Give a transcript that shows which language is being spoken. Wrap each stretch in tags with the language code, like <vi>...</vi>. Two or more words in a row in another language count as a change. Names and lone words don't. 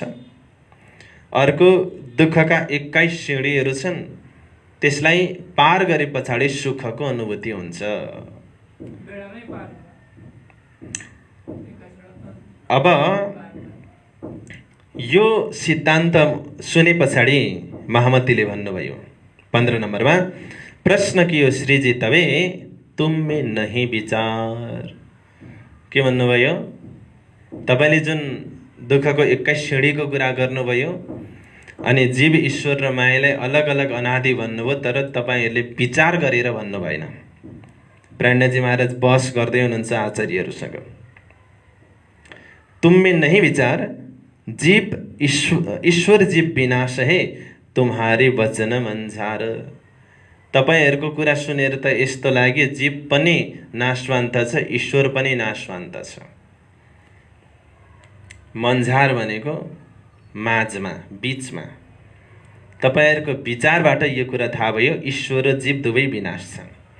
<ne>अर्को दुःखका 21 सिँढीहरू छन्, त्यसलाई पार गरे पछाडि सुखको अनुभूति हुन्छ। अब यो सिद्धान्त सुने पछाडि महामतीले भन्नुभयो 15 नम्बरमा,</ne> <hi>प्रश्न कियो श्रीजी तबे तुम में नहीं विचार।</hi> <ne>के भन्नुभयो? तपाईले जुन दुःखको 21 सिँढीको कुरा गर्नुभयो अनि जीव ईश्वर र मायालाई अलग अलग अनादि भन्नुभयो, तर तपाईहरूले विचार गरेर भन्नु भएन। प्राण्यजी महाराज बहस गर्दै हुनुहुन्छ आचार्यहरूसँग।</ne> <hi>तुम में नहीं विचार, जीव ईश्वर जीव विनाश है तुम्हारे वचन मन्झार।</hi> <ne>तपाईहरूको कुरा सुनेर त यस्तो लाग्यो जीव पनि नाशवान्त छ, ईश्वर पनि नाशवान्त छ। मन्झार भनेको माझमा, बीचमा। तपाईहरूको विचारबाट यो कुरा थाहा भयो ईश्वर र जीव दुवै विनाश छन्।</ne>